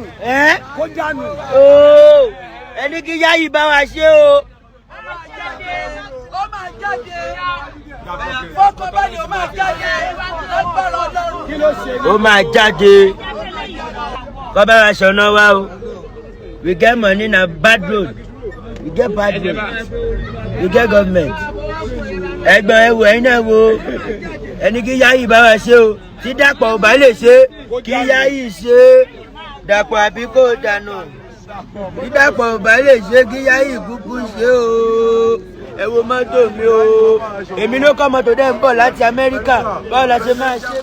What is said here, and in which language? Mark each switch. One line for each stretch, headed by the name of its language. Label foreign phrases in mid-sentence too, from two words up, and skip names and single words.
Yoruba: Kó dànù. Ẹni kí Yayi bá wa ṣe o. Ó máa jáde. Fọ́kọ̀ báyìí ó máa jáde. Ó máa jáde. Kó bá wa ṣọ̀nà wa o.
Nigerian Pidgin: We get money na bad road. We get bad road. We get government.
Yoruba: Ẹgbọ́n ẹ wò ẹ̀yin náà wò. Ẹni kí Yayi bá wa ṣe o. Tí Dàpọ̀ ò bá lè ṣe, kí Yayi ṣe. dàpọ̀ àbí kò dànù dídàpọ̀ ò bá lè ṣe kí Yayi kúkú ṣe o ẹ wo mọ́tò mi o èmi ló kọ́ mọ́tò dẹ́ ń bọ̀ láti Amẹ́ríkà báwo la ṣe máa ṣe.